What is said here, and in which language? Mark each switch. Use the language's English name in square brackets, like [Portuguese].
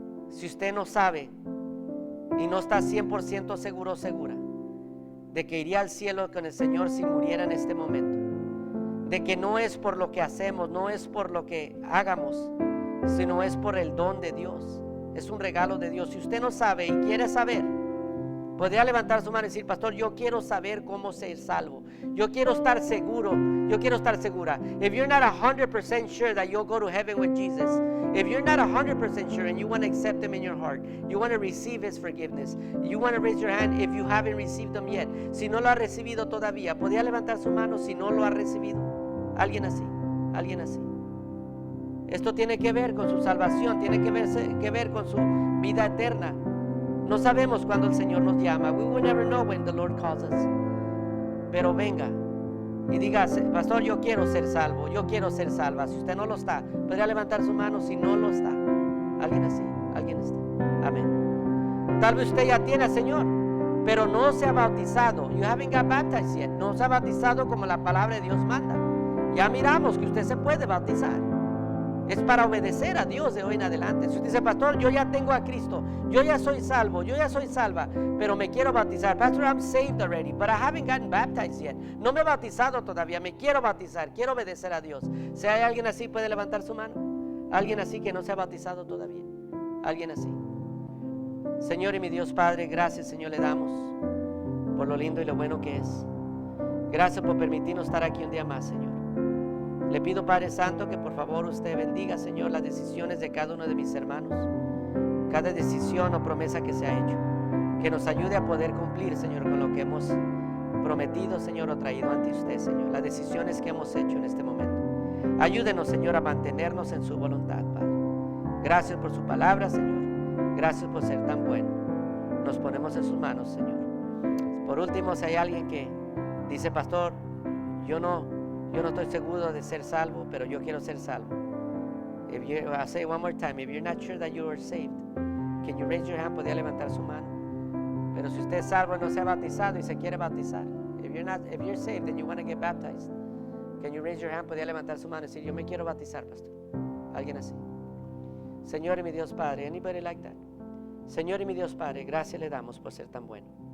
[Spanish] Si usted no sabe y no está 100% seguro o segura de que iría al cielo con el Señor si muriera en este momento, de que no es por lo que hacemos, no es por lo que hagamos, sino es por el don de Dios, es un regalo de Dios. Si usted no sabe y quiere saber, podría levantar su mano y decir: pastor, yo quiero saber cómo ser salvo, yo quiero estar seguro, yo quiero estar segura. [English] If you're not 100% sure that you'll go to heaven with Jesus, if you're not 100% sure and you want to accept Him in your heart, you want to receive His forgiveness, you want to raise your hand if you haven't received Him yet. [Spanish] Si no lo ha recibido todavía, podría levantar su mano si no lo ha recibido. Alguien así, alguien así. Esto tiene que ver con su salvación, tiene que ver con su vida eterna. No sabemos cuándo el Señor nos llama. [English] We will never know when the Lord calls us. [Spanish] Pero venga y diga: pastor, yo quiero ser salvo, yo quiero ser salva. Si usted no lo está, podría levantar su mano si no lo está. Alguien así, alguien está. Amén. Tal vez usted ya tiene al Señor, pero no se ha bautizado. [English] You haven't got baptized yet. [Spanish] No se ha bautizado como la palabra de Dios manda. Ya miramos que usted se puede bautizar. Es para obedecer a Dios de hoy en adelante. Si usted dice: pastor, yo ya tengo a Cristo, yo ya soy salvo, yo ya soy salva, pero me quiero bautizar. [English] Pastor, I'm saved already, but I haven't gotten baptized yet. [Spanish] No me he bautizado todavía, me quiero bautizar, quiero obedecer a Dios. Si hay alguien así, puede levantar su mano. Alguien así que no se ha bautizado todavía. Alguien así. Señor y mi Dios Padre, gracias, Señor, le damos por lo lindo y lo bueno que es. Gracias por permitirnos estar aquí un día más, Señor. Le pido, Padre Santo, que por favor usted bendiga, Señor, las decisiones de cada uno de mis hermanos, cada decisión o promesa que se ha hecho, que nos ayude a poder cumplir, Señor, con lo que hemos prometido, Señor, o traído ante usted, Señor, las decisiones que hemos hecho en este momento. Ayúdenos, Señor, a mantenernos en su voluntad, Padre. Gracias por su palabra, Señor. Gracias por ser tan bueno. Nos ponemos en sus manos, Señor. Por último, si hay alguien que dice: pastor, yo no estoy seguro de ser salvo, pero yo quiero ser salvo. [English] I'll say one more time, if you're not sure that you are saved, can you raise your hand? [Spanish] Podría levantar su mano. Pero si usted es salvo y no se ha bautizado y se quiere bautizar, [English] if you're saved and you want to get baptized, can you raise your hand? [Spanish] Podría levantar su mano y decir: yo me quiero bautizar, pastor. Alguien así. Señor y mi Dios Padre, [English] anybody like that? [Spanish] Señor y mi Dios Padre, gracias le damos por ser tan bueno.